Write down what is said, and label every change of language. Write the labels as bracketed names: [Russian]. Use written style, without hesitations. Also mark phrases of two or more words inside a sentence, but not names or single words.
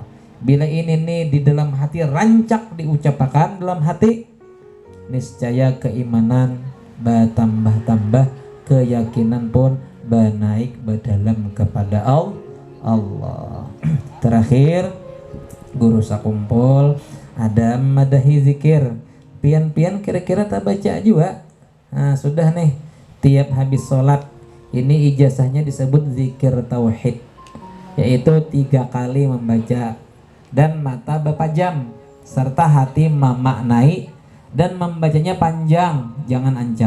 [Indonesian] Bila ini nih di dalam hati rancak diucapkan dalam hati, niscaya keimanan bertambah-tambah, keyakinan pun bernaik berdalam kepada Allah. [Banjar] Terakhir Guru sakumpul ada madahi zikir. [Indonesian] Pian-pian kira-kira tak baca juga. Nah, sudah nih tiap habis sholat ini ijazahnya disebut zikir tauhid, yaitu 3 kali membaca dan mata berpajam serta hati memaknai dan membacanya panjang, jangan ancap.